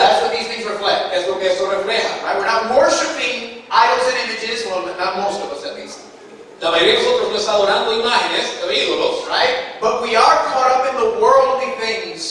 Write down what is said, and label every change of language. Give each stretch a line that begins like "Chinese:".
English: That's what these things reflect.
Spanish: Es lo que eso refleja.
English: Right? We're not worshiping idols and images, well, not most of us at least.
Spanish: La mayoría de nosotros no está adorando imágenes o ídolos,
English: Right? But we are caught up in the worldly things.